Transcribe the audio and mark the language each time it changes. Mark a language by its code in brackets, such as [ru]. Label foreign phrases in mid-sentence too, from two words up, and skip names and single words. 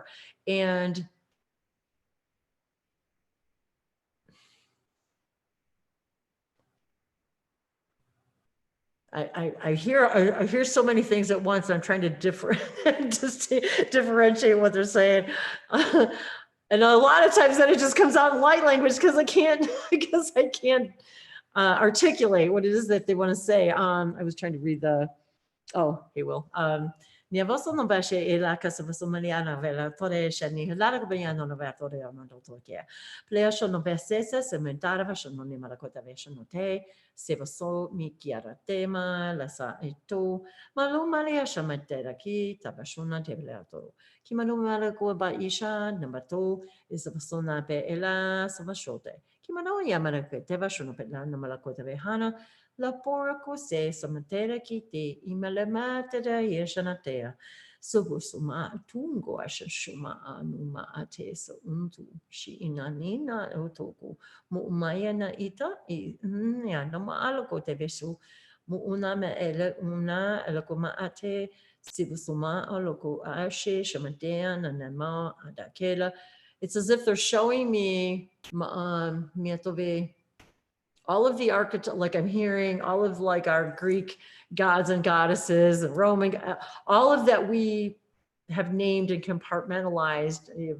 [en] And I hear so many things at once. I'm trying to differentiate what they're saying. And a lot of times then it just comes out in light language because I can't articulate what it is that they want to say. I was trying to read the, oh, hey, Will. Nia vaso no bashe e la casa vaso maniana vela tore shani lara kubayano no vertore no dotoke. Pleasho no vesesa sementara vasho no ni marakota vesho no te se vaso mi kiara tema la sa eto malu malia shamatera ki tabashuna te velato. Ki malu malako ba isha nambato is vaso na pe ela savashote. Ki mano yamaraka te vasho no pe la no malakota vehana. La porco se samatera kiti imalemata da yeshanatea. Subusuma tungo ashashuma anuma ate so untu shi inanina otoku mu umaya na ita ya no maaloko te besu mu una me ele una elokoma ate sibusuma aloko ashe shamatea na nama adakela. It's as if they're showing me miatove all of the archetypes, like I'm hearing all of like our Greek gods and goddesses, and Roman, all of that we have named and compartmentalized.